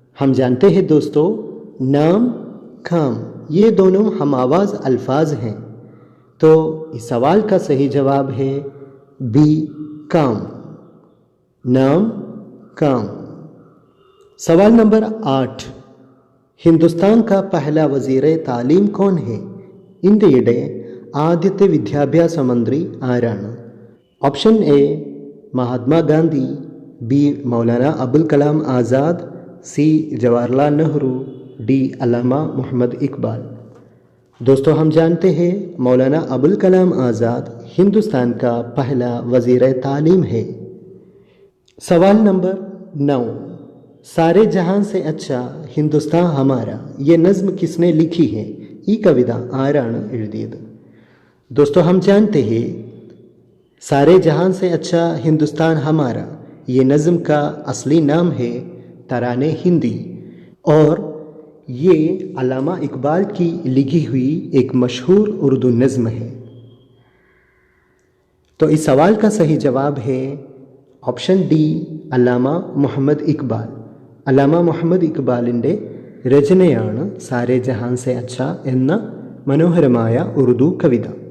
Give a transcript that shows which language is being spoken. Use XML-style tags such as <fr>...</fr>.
<hi>हम जानते हैं दोस्तों नाम, काम ये दोनों हम आवाज़ अल्फाज हैं। तो इस सवाल का सही जवाब है बी काम, नाम काम। सवाल नंबर 8, हिंदुस्तान का पहला वजीर तालीम कौन है?</hi> <ml>ഇന്ത്യയുടെ ആദ്യത്തെ വിദ്യാഭ്യാസ മന്ത്രി ആരാണ്?</ml> <hi>Option A Mahatma Gandhi, B Maulana Abul Kalam Azad, C Jawaharlal Nehru, D अल्लामा मोहम्मद इकबाल। दोस्तों हम जानते हैं मौलाना अबुल कलाम आज़ाद हिंदुस्तान का पहला वजीर तालीम है। सवाल नंबर 9, सारे जहां से अच्छा हिंदुस्तान हमारा ये नज़्म किसने लिखी है?</hi> <ml>ഈ കവിത ആരാണ് എഴുതിയത്?</ml> <hi>दोस्तों हम जानते हैं सारे जहां से अच्छा हिंदुस्तान हमारा ये नज़म का असली नाम है तराने हिंदी और ये अल्लामा इकबाल की लिखी हुई एक मशहूर उर्दू नज़म है। तो इस सवाल का सही जवाब है</hi> <ml>ഓപ്ഷൻ ഡി അല്ലാമ മുഹമ്മദ് ഇക്ബാൽ. അല്ലാമ മുഹമ്മദ് ഇക്ബാലിൻ്റെ രചനയാണ് സാരേ ജഹാൻ സെ അച്ഛ എന്ന മനോഹരമായ ഉറുദു കവിത.</ml>